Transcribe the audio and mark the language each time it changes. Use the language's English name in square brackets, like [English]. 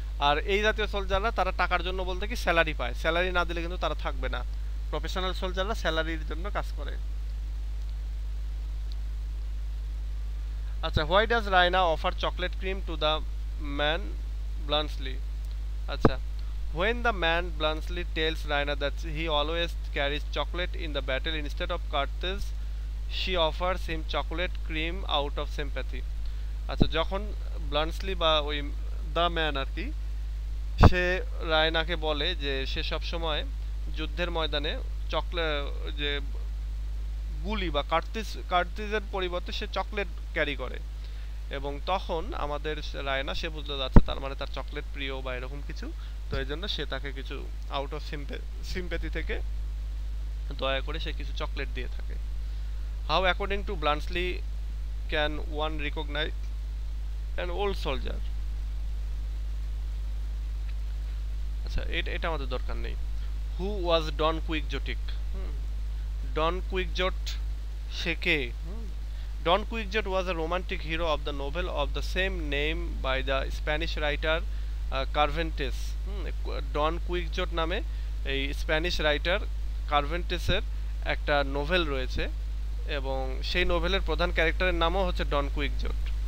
[Bangla] আর এই জাতীয় সোলজাররা তারা টাকার জন্য বলতে কি স্যালারি পায়, স্যালারি না দিলে কিন্তু তারা থাকবে না। প্রফেশনাল সোলজাররা স্যালারির জন্য কাজ করে। [English] আচ্ছা, why does Raina offer chocolate cream to the man bluntly? আচ্ছা, when the man bluntly tells Raina that he always carries chocolate in the battle instead of cartridge, she offers him chocolate cream out of sympathy. [Bangla] আচ্ছা, যখন bluntly বা ওই the man আর কি, সে রায়নাকে বলে যে সে সব সময় যুদ্ধের ময়দানে চকলেট, যে গুলি বা কার্টিজের পরিবর্তে সে চকলেট ক্যারি করে, এবং তখন আমাদের রায়না সে বুঝতে যাচ্ছে তার মানে তার চকলেট প্রিয় বা এরকম কিছু। তো এই জন্য সে তাকে কিছু [English] out of sympathy [Bangla] থেকে দয়া করে সে কিছু চকলেট দিয়ে থাকে। [English] How according to bluntly can one recognise an old soldier? [Bangla] আচ্ছা, এটা আমাদের দরকার নেই। [English] Who was Don Quixotic? [Bangla] ডন কুইকজট সে কে? [English] Don Quixote was a romantic hero of the novel of the same name by the Spanish writer Cervantes. [Bangla] ডন কুইকজট নামে এই স্প্যানিশ রাইটার কার্ভেন্টেসের একটা নোভেল রয়েছে, এবং সেই নোভেলের প্রধান ক্যারেক্টারের নামও হচ্ছে ডন কুইকজট।